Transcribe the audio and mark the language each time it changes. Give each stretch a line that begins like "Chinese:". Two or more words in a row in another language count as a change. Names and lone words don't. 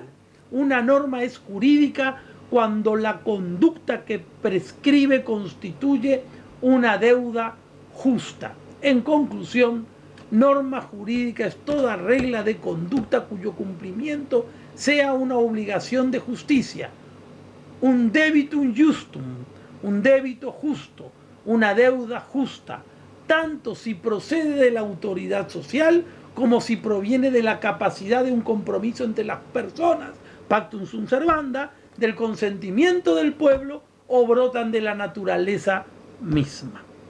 Spanish: Una norma es jurídica cuando la conducta que prescribe constituye una deuda justa. En conclusión, norma jurídica es toda regla de conducta cuyo cumplimiento sea una obligación de justicia, un
Latin: debitum justum,
Spanish: un débito justo, una deuda justa, tanto si procede de la autoridad social como si proviene de la capacidad de un compromiso entre las personas,
Latin: pactum sunt servanda,
Spanish: del consentimiento del pueblo o brotan de la naturaleza misma.